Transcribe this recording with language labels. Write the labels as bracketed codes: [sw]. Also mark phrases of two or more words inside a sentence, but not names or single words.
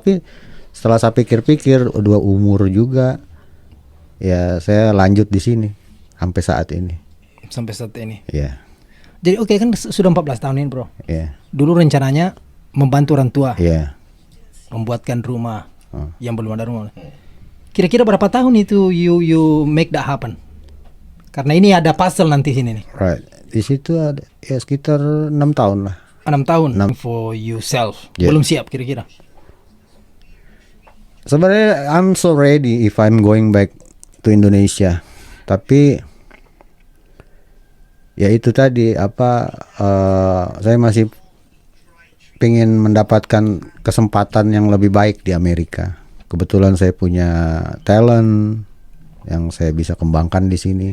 [id] Tapi setelah saya pikir-pikir udah umur juga ya saya lanjut di sini sampai saat ini. Sampai saat ini. Iya. Jadi oke kan sudah 14 tahun ini bro. Iya. Dulu rencananya membantu orang tua. Iya. Membuatkan rumah yang belum ada rumah. Kira-kira berapa tahun itu [en] you make that happen? [id] Karena ini ada puzzle nanti sini nih. Right. Di situ ada ya sekitar 6 tahun lah. 6 tahun [en] for yourself. [id] Yeah. Belum siap kira-kira. [en] Sebenarnya I'm so ready if I'm going back to Indonesia. [id] Tapi ya itu tadi saya masih pengen mendapatkan kesempatan yang lebih baik di Amerika. Kebetulan saya punya talent yang saya bisa kembangkan di sini.